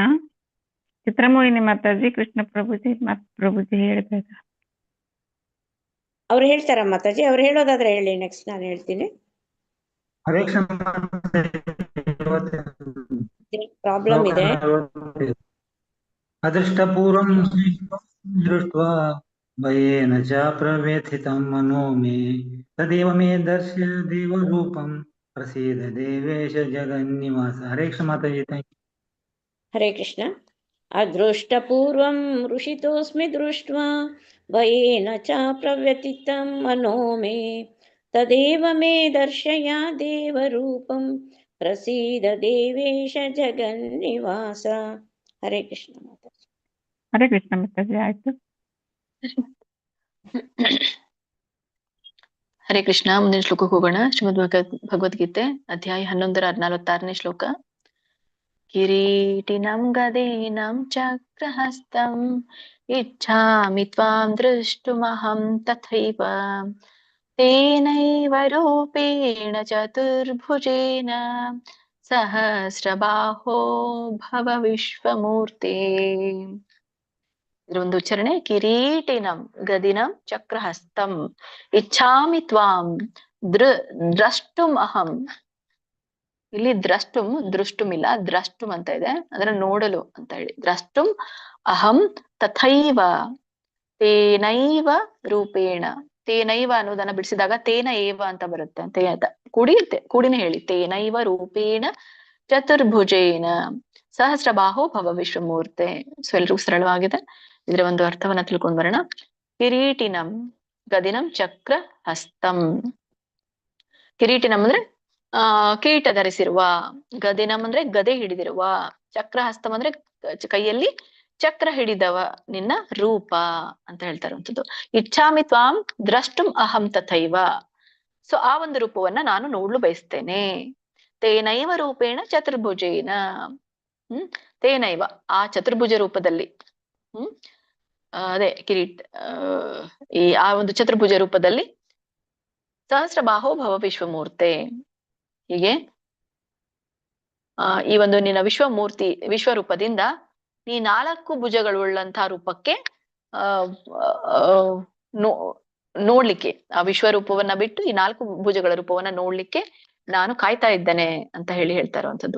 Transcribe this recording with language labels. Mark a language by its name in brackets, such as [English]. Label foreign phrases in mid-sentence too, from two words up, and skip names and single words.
[Kannada] ಚಿತ್ರಮೋಹಿನಿ ಮಾತಾಜಿ, ಕೃಷ್ಣ ಪ್ರಭುಜಿ ಹೇಳ್ಬೇಕ. ಅವ್ರು ಹೇಳ್ತಾರ ಮಾತಾಜಿ? ಅವ್ರು ಹೇಳೋದಾದ್ರೆ ಹೇಳಿ, ನೆಕ್ಸ್ಟ್ ನಾನು ಹೇಳ್ತೀನಿ. ಪ್ರಾಬ್ಲಮ್ ಇದೆ. [Sanskrit] ಅದೃಷ್ಟ ಪೂರ್ವಂ ದೃಷ್ಟ್ವಾ ಭಯೇನ ಚ ಪ್ರವ್ಯಥಿತಂ ಮನೋ ಮೇ ತದೇವ ಮೇ ದರ್ಶಯ ದೇವರೂಪಂ ಪ್ರಸೀದ ದೇವೇಶ ಜಗನ್ನಿವಾಸ. ಹರೇ ಕೃಷ್ಣ ಮಾತಾಜಿ. [English] thank you. [Sanskrit] ಹರೇ ಕೃಷ್ಣ. ಅದೃಷ್ಟ ಪೂರ್ವಂ ಋಷಿತೋಸ್ಮಿ ದೃಷ್ಟ್ವಾ ಭಯೇನ ಚ ಪ್ರವ್ಯಥಿತಂ ಮನೋ ಮೇ तदेव मे दर्शय देवरूपं प्रसीद देवेश जगन्निवास। हरे कृष्ण माता। [Kannada] ಹರೇ ಕೃಷ್ಣ ಮಾತಾಜಿ ಆಯ್ತು. ಹರೇ ಕೃಷ್ಣ. ಮುಂದಿನ ಶ್ಲೋಕಕ್ಕೆ ಹೋಗೋಣ. ಶ್ರೀಮದ್ ಭಗವದ್ಗೀತೆ ಅಧ್ಯಾಯ 11 ಶ್ಲೋಕ. [Sanskrit] ಕಿರೀಟಿನಂ ಗದೇನಂ ಚಕ್ರಹಸ್ತಂ ಇಚ್ಛಾಮಿ ತ್ವಾಂ ದೃಷ್ಟುಮಹಂ ತಥೈವ ತೇನೈವ ರೂಪೇಣ ಚತುರ್ಭುಜೇನ ಸಹಸ್ರಬಾಹೋ ಭವ ವಿಶ್ವಮೂರ್ತೆ. [Kannada] ಇದರ ಒಂದು ಉಚ್ಚಾರಣೆ: [Sanskrit] ಕಿರೀಟಿನಂ ಗದಿನಂ ಚಕ್ರಹಸ್ತಂ ಇಚ್ಛಾಮಿ ತ್ವಾಂ ದ್ರಷ್ಟುಂ ಅಹಂ. [Kannada] ಇಲ್ಲಿ ದೃಷ್ಟುಂ ಇಲ್ಲ, ದ್ರಷ್ಟುಂ ಅಂತ ಇದೆ, ಅದರ ನೋಡಲು ಅಂತ ಹೇಳಿ. [Sanskrit] ದ್ರಷ್ಟುಂ ಅಹಂ ತಥೈವ ತೇನೈವ ರೂಪೇಣ. [Kannada] ತೇನೈವ ಅನ್ನೋದನ್ನ ಬಿಡಿಸಿದಾಗ [Sanskrit] ತೇನ ಏವ [Kannada] ಅಂತ ಬರುತ್ತೆ ಅಂತ ಕೂಡಿನೇ ಹೇಳಿ. [Sanskrit] ತೇನೈವ ರೂಪೇಣ ಚತುರ್ಭುಜೇನ ಸಹಸ್ರಬಾಹೋ ಭವ ವಿಶ್ವಮೂರ್ತೆ. [Kannada] ಸೊ ಎಲ್ರಿಗೂ ಸರಳವಾಗಿದೆ. ಇದರ ಒಂದು ಅರ್ಥವನ್ನ ತಿಳ್ಕೊಂಡ್ ಬರೋಣ. [Sanskrit] ಕಿರೀಟಿನಂ ಗದಿನಂ ಚಕ್ರ ಹಸ್ತಂ. [Kannada] ಕಿರೀಟಿನಂ ಅಂದ್ರೆ ಕಿರೀಟ ಧರಿಸಿರುವ, ಗದಿನಂ ಅಂದ್ರೆ ಗದೆ ಹಿಡಿದಿರುವ, [Sanskrit] ಚಕ್ರ ಹಸ್ತಂ [Kannada] ಅಂದ್ರೆ ಕೈಯಲ್ಲಿ ಚಕ್ರ ಹಿಡಿದವ ನಿನ್ನ ರೂಪ ಅಂತ ಹೇಳ್ತಾ ಇರುವಂಥದ್ದು. [Sanskrit] ಇಚ್ಛಾಮಿ ತ್ವಾಂ ದ್ರಷ್ಟುಂ ಅಹಂ ತಥೈವ. [Kannada] ಸೊ ಆ ಒಂದು ರೂಪವನ್ನ ನಾನು ನೋಡ್ಲು ಬಯಸ್ತೇನೆ. [Sanskrit] ತೇನೈವ ರೂಪೇಣ ಚತುರ್ಭುಜೇನ. [Kannada] ತೇನೈವ ಆ ಚತುರ್ಭುಜ ರೂಪದಲ್ಲಿ, ಅದೇ ಕಿರೀಟ್, ಆ ಒಂದು ಚತುರ್ಭುಜ ರೂಪದಲ್ಲಿ [Sanskrit] ಸಹಸ್ರಬಾಹೋ ಭವ ವಿಶ್ವಮೂರ್ತೆ. [Kannada] ಹೀಗೆ ಈ ಒಂದು ನಿನ್ನ ವಿಶ್ವರೂಪದಿಂದ ನೀ 4 ಭುಜಗಳುಳ್ಳಂತಹ ರೂಪಕ್ಕೆ ನೋಡ್ಲಿಕ್ಕೆ, ಆ ವಿಶ್ವರೂಪವನ್ನ ಬಿಟ್ಟು ಈ 4 ಭುಜಗಳ ರೂಪವನ್ನ ನೋಡ್ಲಿಕ್ಕೆ ನಾನು ಕಾಯ್ತಾ ಇದ್ದೇನೆ ಅಂತ ಹೇಳ್ತಾ ಇರುವಂತದ್ದು.